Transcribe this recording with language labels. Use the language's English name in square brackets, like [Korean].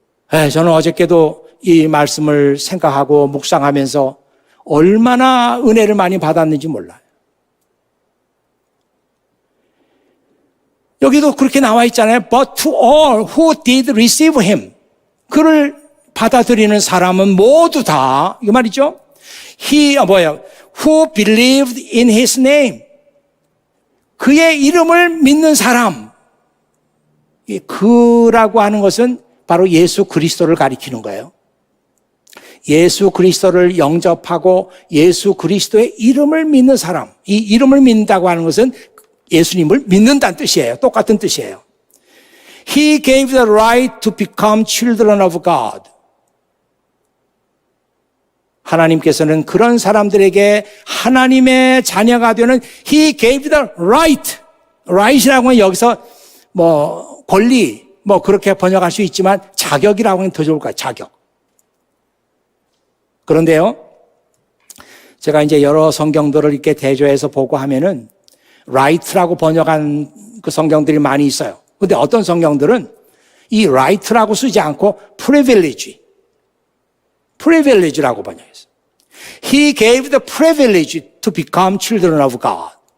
[Korean] 저는 어저께도 이 말씀을 생각하고 묵상하면서 얼마나 은혜를 많이 받았는지 몰라요. 여기도 그렇게 나와 있잖아요. [English] But to all who did receive him. [Korean] 그를 받아들이는 사람은 모두 다, 이 말이죠. [English] Who believed in his name. [Korean] 그의 이름을 믿는 사람. 그라고 하는 것은 바로 예수 그리스도를 가리키는 거예요. 예수 그리스도를 영접하고 예수 그리스도의 이름을 믿는 사람. 이 이름을 믿는다고 하는 것은 예수님을 믿는다는 뜻이에요. 똑같은 뜻이에요. [English] He gave the right to become children of God. [Korean] 하나님께서는 그런 사람들에게 하나님의 자녀가 되는 [English] He gave the right. [Korean] right이라고 하면 여기서 권리, 그렇게 번역할 수 있지만 자격이라고 하면 더 좋을 거예요. 자격. 그런데요, 제가 이제 여러 성경들을 이렇게 대조해서 보고 하면은 right라고 번역한 그 성경들이 많이 있어요. 근데 어떤 성경들은 이 right라고 쓰지 않고 privilege라고 번역했어요. [English] He gave the privilege to become children of God.